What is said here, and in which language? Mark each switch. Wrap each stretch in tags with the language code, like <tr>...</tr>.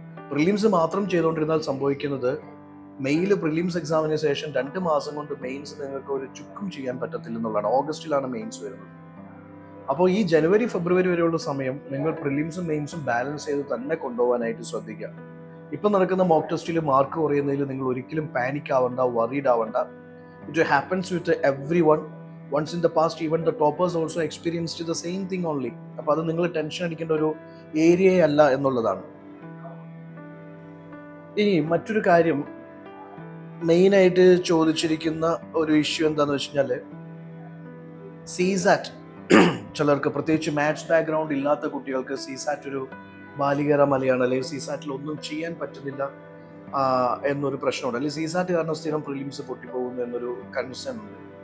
<ml>Prelims മാത്രം ചെയ്തുകൊണ്ടിരുന്നാൽ സംഭവിക്കുന്നത് mail prelims എക്സാമിന് ശേഷം 2 മാസം കൊണ്ട് മെയിൻസ് നിങ്ങൾക്ക് ഒരു ചുക്കും ചെയ്യാൻ പറ്റത്തില്ലെന്നുള്ളതാണ്. ഓഗസ്റ്റിലാണ് മെയിൻസ് വരുന്നത്. അപ്പോൾ ഈ ജനുവരി ഫെബ്രുവരി വരെയുള്ള സമയം നിങ്ങൾ പ്രിലിംസും മെയിൻസും ബാലൻസ് ചെയ്ത് തന്നെ കൊണ്ടുപോകാനായിട്ട് ശ്രദ്ധിക്കുക. ഇപ്പം നടക്കുന്ന മോക്ക് ടെസ്റ്റിൽ മാർക്ക് കുറയുന്നതിൽ നിങ്ങൾ ഒരിക്കലും പാനിക് ആവണ്ട, വറീഡ് ആവണ്ട.</ml> <en>It happens with everyone. Once in the past, even the toppers also experienced the same thing only.</en> <ml>അപ്പോൾ അത് നിങ്ങൾ ടെൻഷൻ അടിക്കേണ്ട ഒരു ഏരിയ അല്ല എന്നുള്ളതാണ്. ഇനി മറ്റൊരു കാര്യം മെയിനായിട്ട് ചോദിച്ചിരിക്കുന്ന ഒരു ഇഷ്യൂ എന്താണെന്ന് വെച്ച് കഴിഞ്ഞാൽ CSAT. ചിലർക്ക് പ്രത്യേകിച്ച് മാത്സ് ബാക്ക്ഗ്രൗണ്ട് ഇല്ലാത്ത കുട്ടികൾക്ക് CSAT ഒരു ബാലികേറ മലയാണ്, അല്ലെങ്കിൽ CSATൽ ഒന്നും ചെയ്യാൻ പറ്റുന്നില്ല എന്നൊരു പ്രശ്നമുണ്ട്, അല്ലെങ്കിൽ CSAT കാരണം സ്ഥിരം പ്രിലിംസ് പൊട്ടിപ്പോകുന്നു എന്നൊരു കൺസേൺ ഉണ്ട്.</ml>